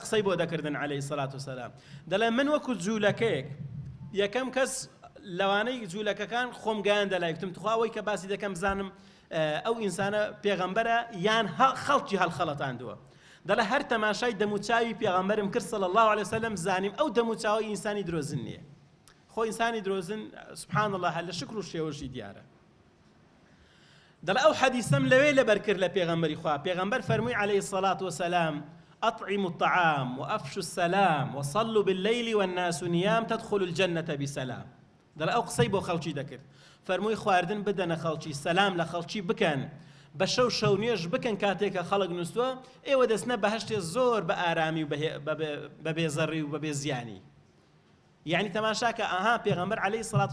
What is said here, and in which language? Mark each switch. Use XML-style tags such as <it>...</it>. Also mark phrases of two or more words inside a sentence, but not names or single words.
<ckb>قسەی بۆ دەکردن</ckb> <ar>عەلەیهی سەڵات وسەلام</ar> <ckb>دەڵێ من وەکو جوولەکەیەک یەکەم کەس لەوانەی جوولەکەکان خۆم گەیاندە لای وتم توخوا ئەوەی کە باسی دەکەم بزانم ئەو ئینسانە پێغەمبەرە یان خەڵکی هەڵخەڵەتاندووە دەڵێ هەر تەماشای دەموچاوی پێغەمبەرم کرد</ckb> <ar>صلی الله علیه وسلم</ar> <ckb>زانیم ئەو دەموچاوی ئینسانی درۆزن نییە خۆ ئینسانی درۆزن</ckb> <ar>سبحان الله</ar> <ckb>هەر لە شکر و شێوەشی دیارە دەڵێ ئەو حەدیسەم لەوێ لەبەر کرد لە پێغەمبەری خوا پێغەمبەر فەرمووی</ckb> <ar>عەلەیهی الصەلاة وسەلام أطعموا الطعام وأفشوا السلام وصلوا بالليل والناس نيام تدخلوا الجنة بسلام</ar> <ckb>دەڵێ ئەو قسەی بۆ خەڵکی دەکرد فەرمووی خواردن بدەنە خەڵکی سەلام لە خەڵکی بکەن بە شەو نوێژ بکەن کاتێکە خەڵک نووسووە ئێوە دەستنە بەهەشتێ زۆر بە ئارامی و بە بێزەڕی و بە بێزیانی یعنی تەماشاکە ئاها پێغەمبەر</ckb> <ar>عەلەیهی سەڵات</ar>